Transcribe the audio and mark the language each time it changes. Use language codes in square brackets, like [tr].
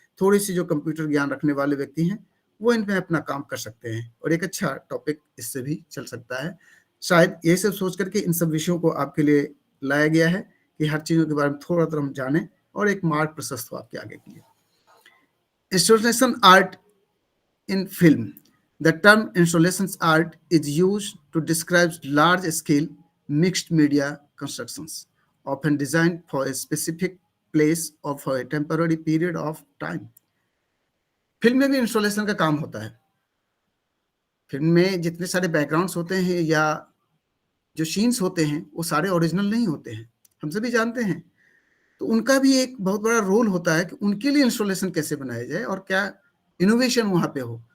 [hi] थोड़ी सी जो कंप्यूटर ज्ञान रखने वाले व्यक्ति हैं वो इन पे अपना काम कर सकते हैं, और एक अच्छा टॉपिक इससे भी चल सकता है। शायद ये सब सोच करके इन सब विषयों को आपके लिए लाया गया है कि हर चीज़ों के बारे में थोड़ा थोड़ा हम जानें और एक मार्ग प्रशस्त हो आपके आगे के लिए। [en] Installation art in film. The term installations art is used to describe large-scale mixed media constructions, often designed for a specific place or for a temporary period of time. [hi] Film में भी इंस्टॉलेशन का काम होता है। Film में जितने सारे backgrounds होते हैं या जो सीन्स होते हैं वो सारे ओरिजिनल नहीं होते हैं, हम सभी जानते हैं। तो उनका भी एक बहुत बड़ा रोल होता है कि उनके लिए इंस्टॉलेशन कैसे बनाया जाए और क्या इनोवेशन वहाँ पे हो।